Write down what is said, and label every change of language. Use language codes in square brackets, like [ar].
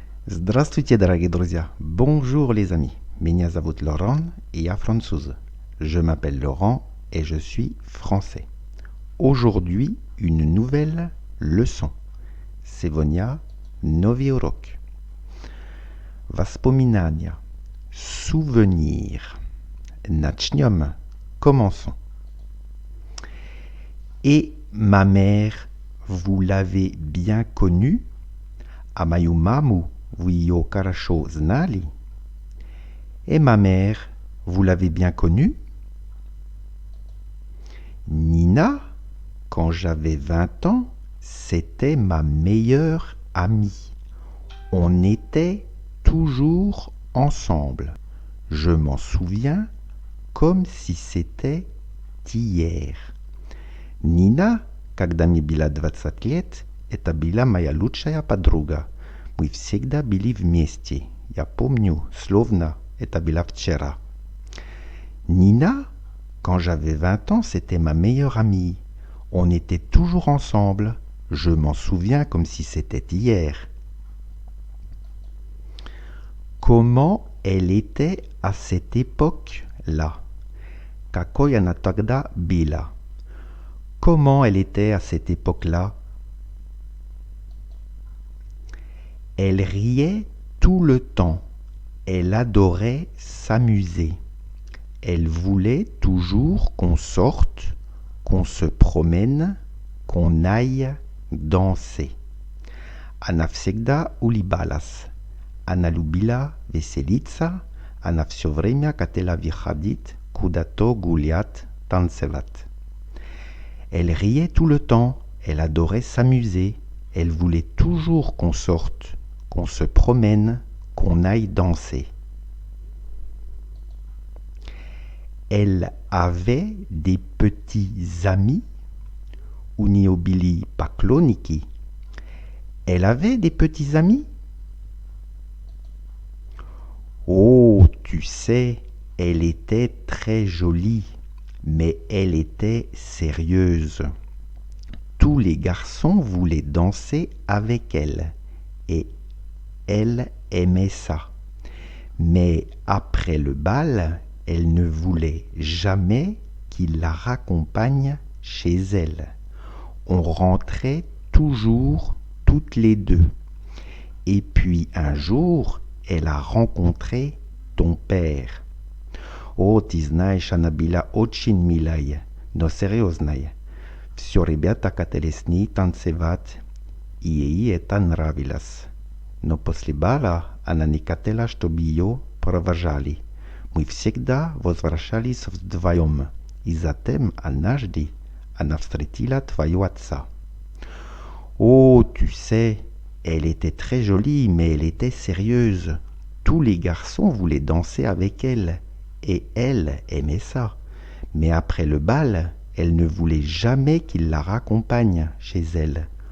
[ru] Здравствуйте, дорогие друзья. [fr] Bonjour les amis. [ru] Меня зовут Laurent et я француз. [fr] Je m'appelle Laurent et je suis français. Aujourd'hui, une nouvelle leçon. [ru] Сегодня новый урок. Воспоминания. [fr] Souvenir. [ru] Начнем. [fr] Commençons. Et ma mère, vous l'avez bien connue? [ru] А мою маму vous ее хорошо знали? [fr] Et ma mère, vous l'avez bien connue? Nina, quand j'avais 20 ans, c'était ma meilleure amie. On était toujours ensemble. Je m'en souviens comme si c'était hier. [ru] Nina, когда мне было 20 лет, это была моя лучшая подруга. Мы всегда были вместе. Я помню, словно это было вчера. [fr] Nina, quand j'avais 20 ans, c'était ma meilleure amie. On était toujours ensemble. Je m'en souviens comme si c'était hier. Comment elle était à cette époque-là? [ru] Какой она тогда была? [fr] Comment elle était à cette époque-là? Elle riait tout le temps. Elle adorait s'amuser. Elle voulait toujours qu'on sorte, qu'on se promène, qu'on aille danser. [ru] Она всегда улыбалась. Она любила веселиться. Она все время хотела выходить куда-то гулять, танцевать. [fr] Elle riait tout le temps. Elle adorait s'amuser. Elle voulait toujours qu'on sorte, qu'on se promène, qu'on aille danser. Elle avait des petits amis. [ru] У нее были поклонники. [fr] Elle avait des petits amis. Oh, tu sais, elle était très jolie, mais elle était sérieuse. Tous les garçons voulaient danser avec elle, et elle aimait ça. Mais après le bal, elle ne voulait jamais qu'il la raccompagne chez elle. On rentrait toujours toutes les deux. Et puis un jour, elle a rencontré ton père. [ru] Oh, ты знаешь, она была очень милая, но серьезная. Все ребята хотели с ней танцевать, и ей это нравилось. Но после бала она не хотела, чтобы ее провожали. Мы всегда возвращались вдвоем, и затем однажды она встретила твоего отца. [fr] Oh, tu sais, elle était très jolie, mais elle était sérieuse. Tous les garçons voulaient danser avec elle, et elle aimait ça. Mais après le bal, elle ne voulait jamais qu'il la raccompagne chez elle.